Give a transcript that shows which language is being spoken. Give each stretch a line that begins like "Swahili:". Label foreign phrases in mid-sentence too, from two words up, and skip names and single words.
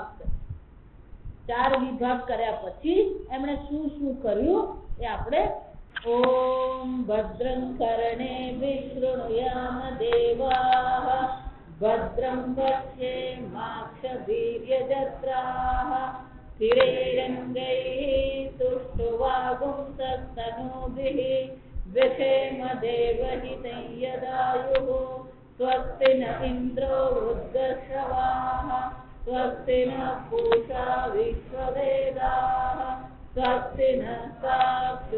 Gujarati: 4 વિભાગ કર્યા પછી એમણે શું શું કર્યું એ આપણે
Sanskrit: ओम भद्रं कर्णेभिः शृणुयाम देवाः भद्रं पश्येमाक्षभीर्यजत्राः स्थिरैरङ्गैः तुष्टुवागुंसस्तनूभिः व्यशेम देवहितं यदायुः स्वस्ति न इन्द्रो वृद्धश्रवाः स्वस्ति न पूषा विश्ववेदाः स्वस्ति न साक्षो